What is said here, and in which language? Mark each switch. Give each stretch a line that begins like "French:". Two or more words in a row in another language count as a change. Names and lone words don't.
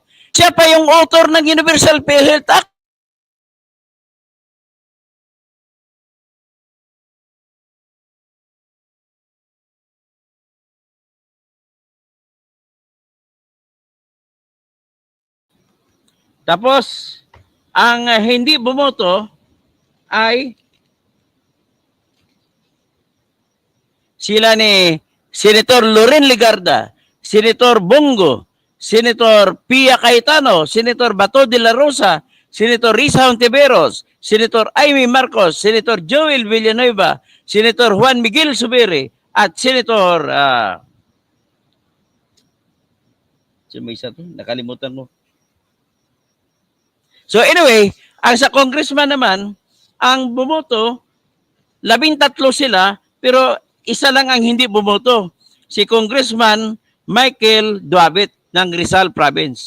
Filipino: Siya pa yung author ng Universal PhilHealth Act. Tapos, ang hindi bumoto ay sila ni Senator Loren Legarda, Senator Bongo, Senator Pia Cayetano, Senator Bato de la Rosa, Senator Risa Hontiveros, Senator Amy Marcos, Senator Joel Villanueva, Senator Juan Miguel Zubiri, at Senator may isa to, nakalimutan mo.
English: So anyway,
Filipino: ang sa congressman naman, ang bumoto, 13 sila, pero isa lang ang hindi bumoto, si Congressman Michael Duabit ng Rizal Province.